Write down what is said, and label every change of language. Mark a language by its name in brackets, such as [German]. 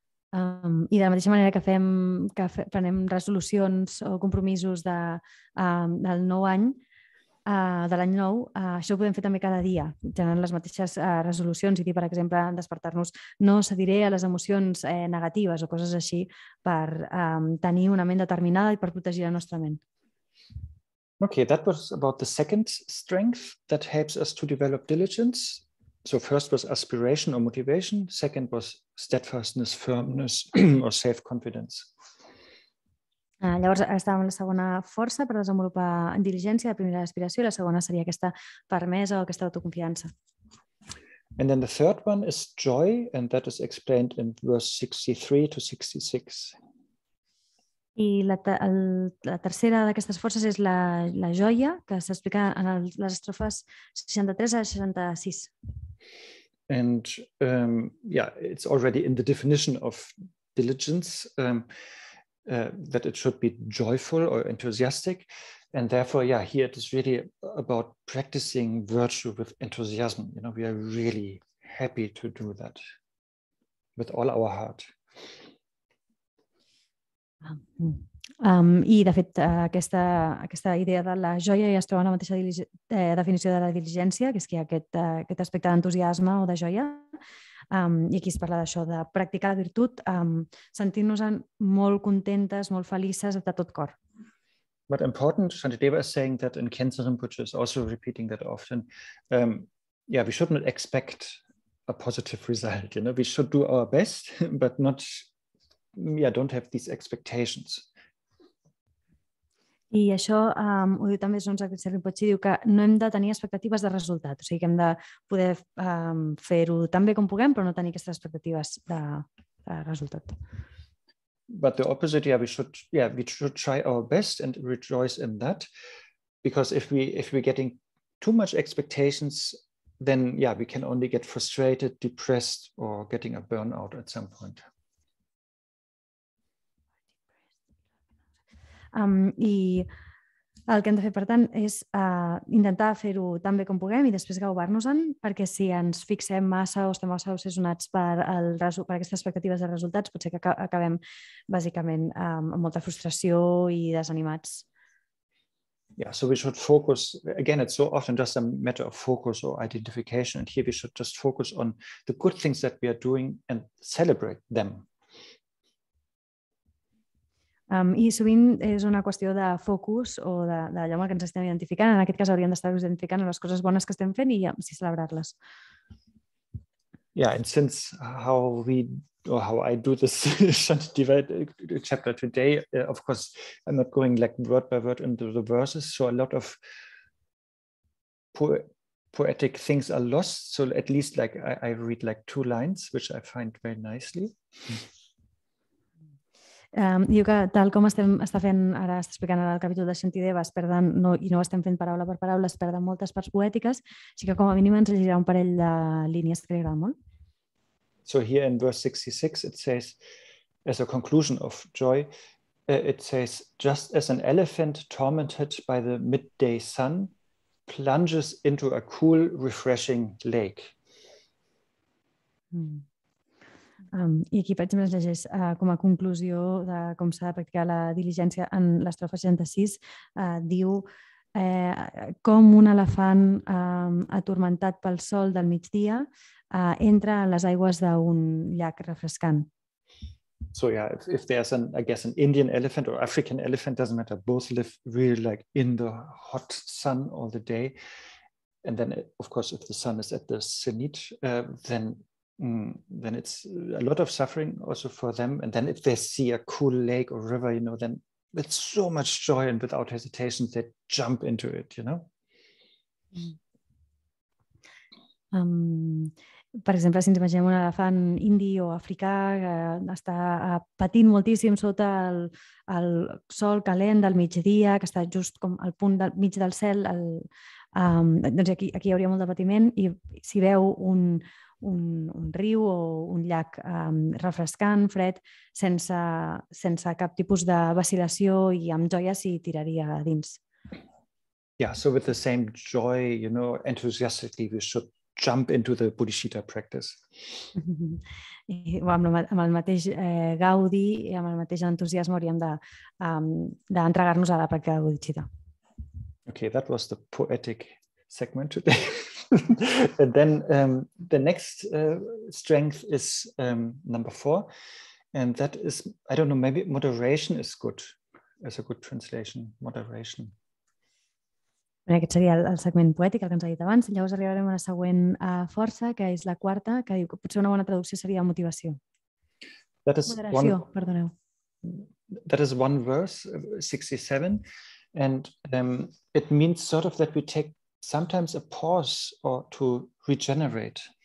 [Catalan] I de la mateixa manera que prenem resolucions o compromisos del nou any, de l'any nou, això ho podem fer també cada dia, generant les mateixes resolucions i dir, per exemple, despertar-nos, no cediré a les emocions negatives o coses així per tenir una ment determinada i per protegir la nostra ment. [English] Okay, that was about the second strength that helps us to develop diligence. So first was aspiration or motivation. Second was steadfastness, firmness, or self-confidence. [Catalan] Llavors estàvem en la segona força per desenvolupar diligència, la primera aspiració, i la segona seria aquesta fermesa o aquesta autoconfiança. [English] And then the third one is joy, and that is explained in verse 63 to 66. [Catalan] I la tercera d'aquestes forces és la joia, que s'explica en les estrofes 63 a 66. [English] And yeah, it's already in the definition of diligence that it should be joyful or enthusiastic. And therefore, yeah, here it is really about practicing virtue with enthusiasm. You know, we are really happy to do that with all our heart. [Catalan] I, de fet, aquesta idea de la joia ja es troba en la mateixa definició de la diligència, que és que hi ha aquest aspecte d'entusiasme o de joia. I aquí es parla d'això, de practicar la virtut, sentir-nos molt contentes, molt felices de tot cor. [English] But important, Shantideva is saying that, and Khyentse Rinpoche is also repeating that often, yeah, we should not expect a positive result. You know, we should do our best, but not, yeah, don't have these expectations. [Catalan] I això ho diu també Dzongsar Khyentse Rinpoche, diu que no hem de tenir expectatives de resultat, o sigui que hem de poder fer-ho tan bé com puguem, però no tenir aquestes expectatives de resultat. [English] But the opposite, yeah, we should try our best and rejoice in that, because if we're getting too much expectations, then yeah, we can only get frustrated, depressed, or getting a burnout at some point. [Catalan] I el que hem de fer, per tant, és intentar fer-ho tan bé com puguem i després gaubar-nos-en, perquè si ens fixem massa o estem massa obsessionats per aquestes expectatives de resultats, potser que acabem bàsicament amb molta frustració i desanimats. [English] Yeah, so we should focus, again, it's so often just a matter of focus or identification, and here we should just focus on the good things that we are doing and celebrate them. [Catalan] I sovint és una qüestió de focus o d'allò amb el que ens estem identificant. En aquest cas hauríem d'estar identificant les coses bones que estem fent i celebrar-les. [English] Yeah, and since how I do this Shantideva chapter today, of course, I'm not going like word by word into the verses, so a lot of poetic things are lost. So at least like I read like 2 lines, which I find very nicely. [Catalan] Diu que tal com està explicant ara el capítol de Shantideva, i no ho estem fent paraula per paraula, es perden moltes parts poètiques, així que com a mínim ens llegirà un parell de línies que li agraden molt. [English] So here in verse 66 it says, as a conclusion of joy, it says, just as an elephant tormented by the midday sun plunges into a cool, refreshing lake. [Catalan] I aquí, per exemple, es llegeix com a conclusió de com s'ha de practicar la diligència en l'estrofa 66, diu com un elefant atormentat pel sol del migdia entra en les aigües d'un llac refrescant. [English] So yeah, if there's I guess an Indian elephant or African elephant, doesn't matter, both live really like in the hot sun all the day. And then of course, if the sun is at the zenith, then it's a lot of suffering also for them. And then if they see a cool lake or river, you know, then with so much joy and without hesitation, they jump into it, you know. [Catalan] Per exemple, si ens imaginem un elefant indi o africà que està patint moltíssim sota el sol calent del migdia, que està just com al punt del mig del cel, doncs aquí hi hauria molt de patiment, i si veu un riu o un llac refrescant, fred, sense cap tipus de vacil·lació i amb joia s'hi tiraria a dins. [English] Yeah, so with the same joy, you know, enthusiastically we should jump into the Bodhisattva practice. [Catalan] Amb el mateix gaudi i amb el mateix entusiasme hauríem d'entregar-nos a la pràctica de Bodhisattva. [English] Okay, that was the poetic segment today. And then the next strength is number 4, and that is, I don't know, maybe moderation is good, as a good translation, moderation. [Catalan] Aquest seria el segment poètic, el que ens ha dit abans. Llavors arribarem a la següent força, que és la 4, que diu que potser una bona traducció seria motivació. Moderació, perdoneu. [English] That is one verse, 67, and it means sort of that we take sometimes a pause or to regenerate.